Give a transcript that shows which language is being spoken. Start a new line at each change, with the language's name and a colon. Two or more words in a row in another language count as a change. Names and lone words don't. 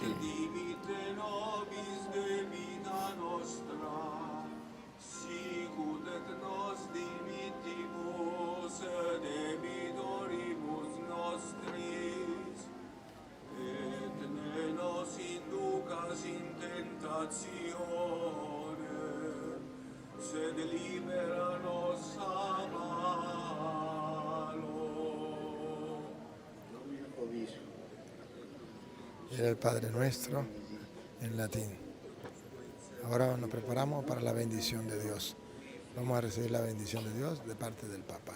Latin: dimitte nobis debita nostra, sicut et nos dimittimus debitoribus nostris, et ne nos inducas in tentationem, sed libera nos a malo.
Spanish: Era el Padre Nuestro en latín. Ahora nos preparamos para la bendición de Dios. Vamos a recibir la bendición de Dios de parte del Papa.